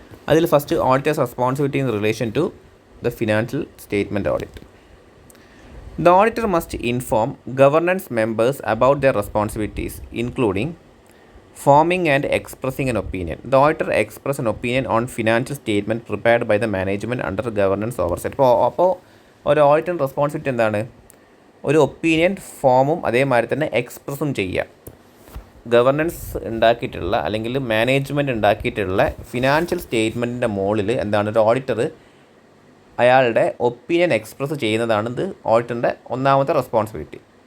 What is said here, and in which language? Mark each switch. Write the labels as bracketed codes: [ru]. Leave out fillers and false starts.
[en] അതിൽ first auditors responsibility in relation to the financial statement audit. The auditor must inform governance members about their responsibilities including forming and expressing an opinion. The auditor express an opinion on financial statement prepared by the management under governance oversight. [ml] അപ്പോൾ ഒരു ഓഡിറ്റിൻ്റെ responsibility എന്താണ്? ഒരു opinion ഫോമും അതേമാതിരി തന്നെ എക്സ്പ്രസും ചെയ്യുക. Governance ഉണ്ടാക്കിയിട്ടുള്ള അല്ലെങ്കിൽ മാനേജ്മെൻറ്റ് ഉണ്ടാക്കിയിട്ടുള്ള ഫിനാൻഷ്യൽ സ്റ്റേറ്റ്മെൻറ്റിൻ്റെ മുകളിൽ എന്താണ് ഒരു ഓഡിറ്റർ അയാളുടെ ഒപ്പീനിയൻ എക്സ്പ്രസ് ചെയ്യുന്നതാണ് ഓഡിറ്ററിൻ്റെ ഒന്നാമത്തെ റെസ്പോൺസിബിലിറ്റി.